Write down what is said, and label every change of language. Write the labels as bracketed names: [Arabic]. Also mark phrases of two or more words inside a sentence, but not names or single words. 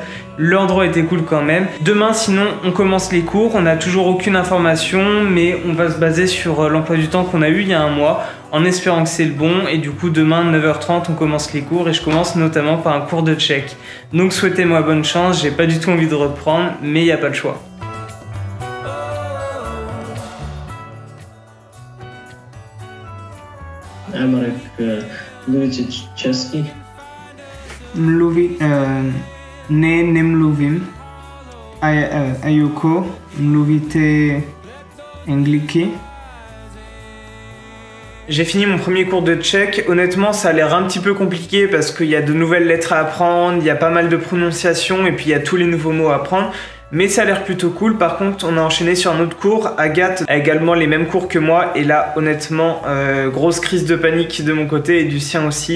[French] L'endroit était cool quand même. Demain sinon on commence les cours, on n'a toujours aucune information, mais on va se baser sur l'emploi du temps qu'on a eu il y a un mois, en espérant que c'est le bon. Et du coup demain 9h30 on commence les cours et je commence notamment par un cours de tchèque. Donc souhaitez-moi bonne chance, j'ai pas du tout envie de reprendre, mais il n'y a pas le choix. [Czech] Marek, mluvíte česky? Ne, nemluvím. A Yuko, mluvíte anglicky? [French] J'ai fini mon premier cours de tchèque. Honnêtement, ça a l'air un petit peu compliqué parce qu'il y a de nouvelles lettres à apprendre, il y a pas mal de prononciations et puis il y a tous les nouveaux mots à apprendre. Mais ça a l'air plutôt cool. Par contre, on a enchaîné sur un autre cours. Agathe a également les mêmes cours que moi. Et là, honnêtement, grosse crise de panique de mon côté et du sien aussi.